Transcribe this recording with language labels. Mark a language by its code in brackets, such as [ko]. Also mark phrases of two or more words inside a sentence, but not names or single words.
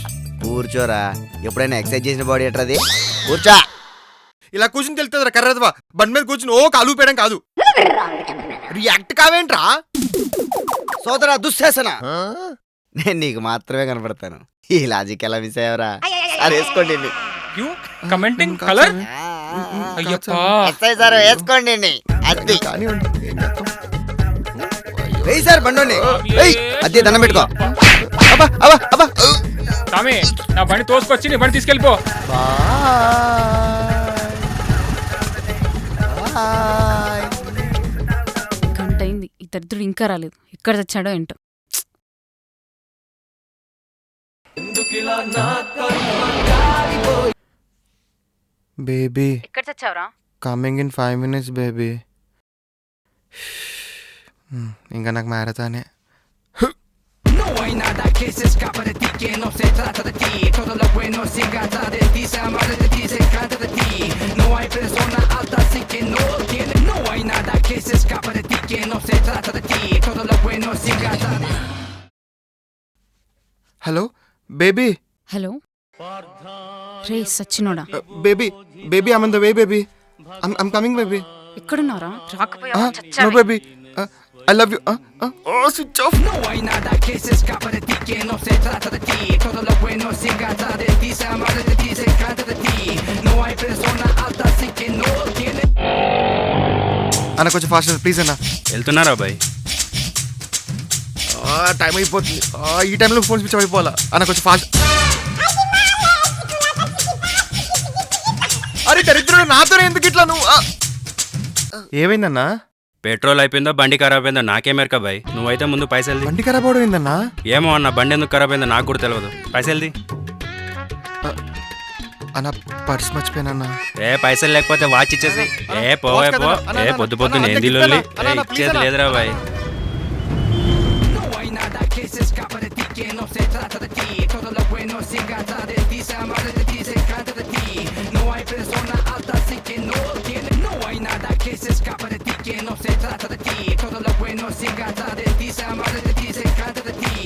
[te] కూర్చోరా, ఎప్పుడైనా ఎక్సర్సైజ్ చేసిన బాడీ ఎట్రది? కూర్చో. ఇలా కూర్చుని తెలుస్తుందిరా కర్రదవా. బండి మీద కూర్చుని ఓ కాలు ఊపేయడం కాదు. రియాక్ట్ కావేంట్రా? సోదరా దుశ్శాసన, నేను నీకు మాత్రమే కనపడతాను. ఈ లాజిక్ ఎలా మిస్ అయ్యావరా? సార్ వేసుకోండి. [en] You commenting color? [te] అయ్యప్పా. [en] SI sir [te] వేసుకోండి. అది కానివ్వండి, ఏం చేస్తాం. వెయ్యి సార్ బండోని అదే దండం పెట్టుకో. అబ్బా అబ్బా అబ్బా. స్వామి నా బండి తోసుకొచ్చి నీ బండి తీసుకెళ్ళిపో. గంట అయింది, ఈ దరిద్రుడు ఇంకా రాలేదు. ఎక్కడ తెచ్చాడో ఏంటో. బేబీ ఎక్కడ తెచ్చావురా? [en] coming in 5 minutes baby. [te] ఇంకా నాకు మ్యారథానే. [es] No hay nada que se escapa de ti, que no se trata de ti. Todo lo bueno se trata de ti, se ama de ti, se canta de ti. No hay persona alta así que no tiene. No hay nada que se escapa de ti, que no se trata de ti. Todo lo bueno se trata de ti. [en] hello baby. [te] హలో రే సచ్చినోడా, [en] baby baby I'm on the way baby. I'm coming baby. [te] ఎక్కడున్నారా? రాకపోయావా? నో చచ్చావే. [en] baby I love you. switch off. [es] No hay nada que se escapa de ti, que no se trata de ti. Todo lo bueno se trata de ti, se ama de ti, se canta de ti. No hay persona alta así que no tiene. [te] అన్న కొంచెం [en] fast please [te] అన్న. వెళ్తున్నారా బాయ్? టైం అయిపోతుంది. ఈ టైంలో [en] phone switch [te] అయిపోవాలా అన్న, కొంచెం ఫాస్ట్. అరే దరిద్రుడు నాతోనే ఎందుకు ఇట్లా నువ్వు? ఏమైందన్నా? పెట్రోల్ అయిపోయిందో బండి ఖరాబ్ అయిందో నాకేమేరక బాయ్. నువ్వైతే ముందు పైసలు బండి ఖరాబ్ అవడం ఏందన్నా? ఏమో అన్న, బండి ఎందుకు ఖరాబ్ అయిందో నాకు కూడా తెలియదు. పైసలుది. అన్న పర్స్ మర్చిపోయానన్నా. పైసలు లేకపోతే వాచ్ ఇచ్చేసి పోవే పో. పొద్దు పొద్దు ఏంది లొల్లి? ఇచ్చేది లేదురా బాయ్. [es] No hay nada que se escapa de ti, que no se trata de ti. Todo lo bueno se trata de ti, se ama de ti, se canta de ti. No hay persona alta así que no tiene. No hay nada que se escapa de ti, que no se trata de ti. Todo lo bueno se trata de ti, se ama de ti, se canta de ti.